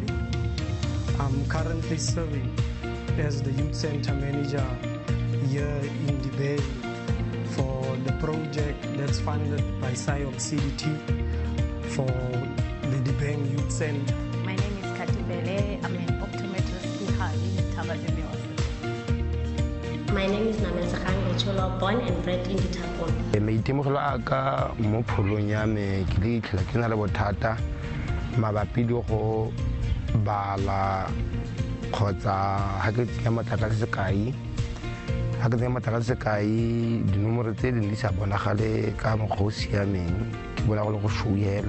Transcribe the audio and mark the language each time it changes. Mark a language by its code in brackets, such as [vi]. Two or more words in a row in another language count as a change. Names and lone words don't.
[en] I'm currently serving as the youth center manager here in the Bay for the project that's funded by SIOC CDT for the Dibeng Youth Center. My name is Katibele. I'm an optometrist in Tawazimbi Hospital. My name is Namesa Cholo, born and bred in Ditapon. [tn] Maitemogelo a ka mo pholong ya me ke le itlhela ke na le bothata mabapi le go bala kgotsa ha ke tsenya matlakala sekai. Ha ke tsenya matlakala sekai dinomoro tse di sa bonagale ka mokgwa o siameng ke bona go le go shouyela.